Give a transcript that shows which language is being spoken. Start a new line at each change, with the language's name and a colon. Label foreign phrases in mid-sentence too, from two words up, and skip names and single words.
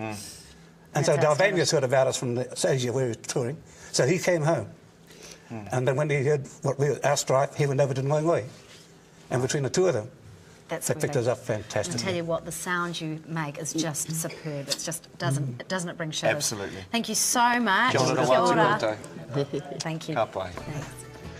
English: And so Dalvanias heard about us from Asia where we were touring. So he came home. And then when he heard our strife, he went over to Ngoi. And between the two of them, they picked us up fantastically. I tell you what, the sound you make is just superb. It's just doesn't it bring shivers? Absolutely. Thank you so much.
Māori: Kia ora. Kia ora.
English: Thank you.
Māori: Ka pai.
English: Thanks.